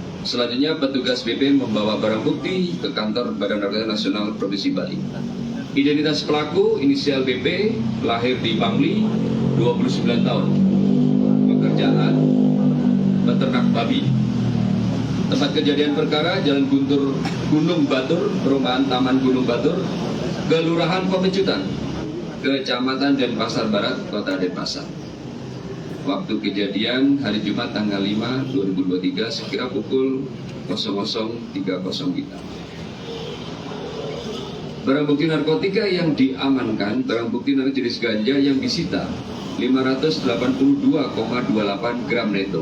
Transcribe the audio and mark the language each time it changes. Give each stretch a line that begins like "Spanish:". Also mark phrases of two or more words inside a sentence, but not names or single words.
Indonesian: Selanjutnya petugas BP membawa barang bukti ke kantor Badan Narkotika Nasional Provinsi Bali. Identitas pelaku inisial BP, lahir di Bangli, 29 tahun. Pekerjaan peternak babi. Tempat kejadian perkara Jalan Guntur Gunung Batur, Perumahan Taman Gunung Batur, Kelurahan Pemecutan, Kecamatan Denpasar Barat, Kota Denpasar. Waktu kejadian hari Jumat tanggal 5 2023 sekira pukul 00.30 WITA. Barang bukti narkotika yang diamankan, barang bukti jenis ganja yang disita 582,28 gram neto.